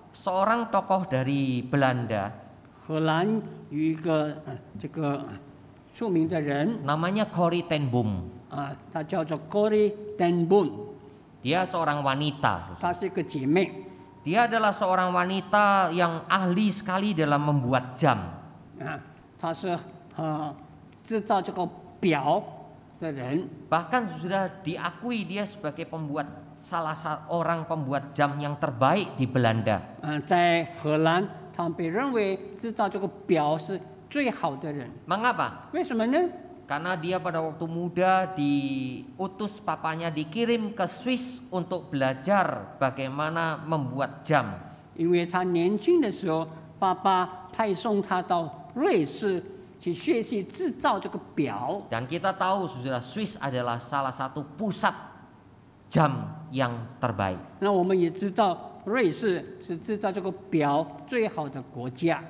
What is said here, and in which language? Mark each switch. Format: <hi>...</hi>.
<id>Seorang tokoh dari Belanda</id> <zh>荷兰有一个这个著名的人</zh> <id>namanya Corrie ten Boom.</id> <zh>他叫做 Corrie ten Boom，</zh> <id>Dia seorang wanita.</id> <zh>她是一个姐妹。</zh> <id>Dia adalah seorang wanita yang ahli sekali dalam membuat jam.</id> <zh>她是制造这个表的人。</zh> <id>Bahkan sudah diakui dia sebagai salah seorang pembuat jam yang terbaik di Belanda.</id> <zh>在荷兰，他被认为制造这个表是最好的人。</zh> <id>Mengapa?</id> <zh>为什么呢？</zh> <id>Karena dia pada waktu muda diutus papanya dikirim ke Swiss untuk belajar bagaimana membuat jam.</id> <zh>因为他年轻的时候，爸爸派送他到瑞士去学习制造这个表。</zh> <id>Dan kita tahu saudara, Swiss adalah salah satu pusat jam yang terbaik.</id> <zh>那我们也知道，瑞士是制造这个表最好的国家。</zh>